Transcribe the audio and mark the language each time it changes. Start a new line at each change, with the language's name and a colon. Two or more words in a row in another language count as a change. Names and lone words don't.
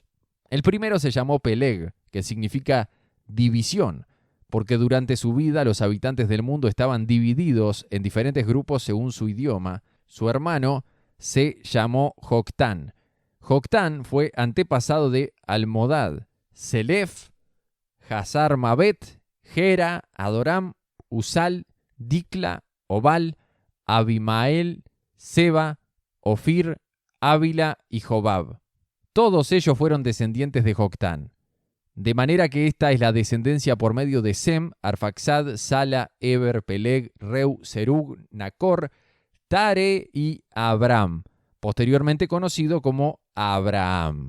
Spanish: El primero se llamó Peleg, que significa división, porque durante su vida los habitantes del mundo estaban divididos en diferentes grupos según su idioma. Su hermano se llamó Joctán. Joctán fue antepasado de Almodad, Selef, Hazar Mabet, Gera, Adoram, Usal, Dicla, Obal, Abimael, Seba, Ofir, Ávila y Jobab. Todos ellos fueron descendientes de Joctán. De manera que esta es la descendencia por medio de Sem, Arfaxad, Sala, Eber, Peleg, Reu, Serug, Nacor, Tare y Abram, posteriormente conocido como Abraham.